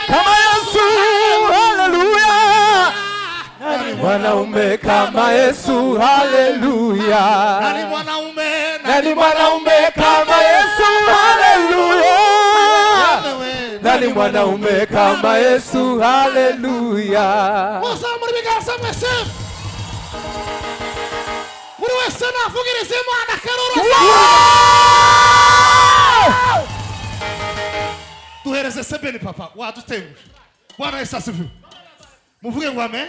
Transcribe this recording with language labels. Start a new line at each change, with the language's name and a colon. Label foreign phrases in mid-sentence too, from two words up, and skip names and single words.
Swahili: Yesu, haleluya. Mwanaume kama Yesu, haleluya. nani mwanaume Nani mwanaume kama Yesu, haleluya. Nani mwanaume kama Yesu, haleluya.
Kinyarwanda: Muzamura ibiganza mwese buri wese navugiriza Imana karoro duhereze sebeni papa wadutenguje
Swahili: Bwana Yesu asifiwe
Kinyarwanda: muvuge ngo amen